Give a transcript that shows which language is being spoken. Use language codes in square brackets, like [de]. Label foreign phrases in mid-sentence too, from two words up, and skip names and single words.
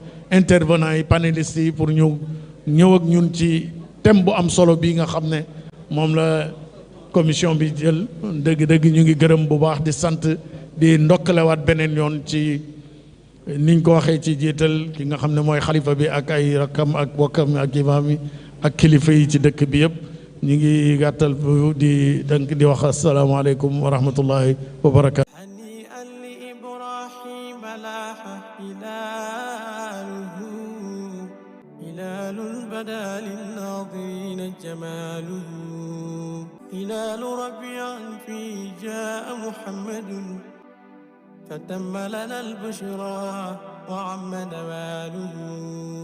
[wo] intervenant yi panélistes yi pour ñu ñëw ak ñun ci thème bu am solo bi nga xam ne moom la commission bi jël dëgg-dëgg ñu ngi gërëm bu baax di sant di ndokkalewaat beneen yoon ci niñ ko waxee ci jiital ki nga xam ne mooy xalifa bi ak ay rakkam ak bokkam ak imaam yi ak kilifa yi ci dëkk bi yëpp ñu ngi gàttal di dank di wax [ar] السلام عليكم ورحمة الله وبركاته. بدا للناظرين جماله هلال ربيع فيه جاء محمد فتم لنا البشرى وعم نواله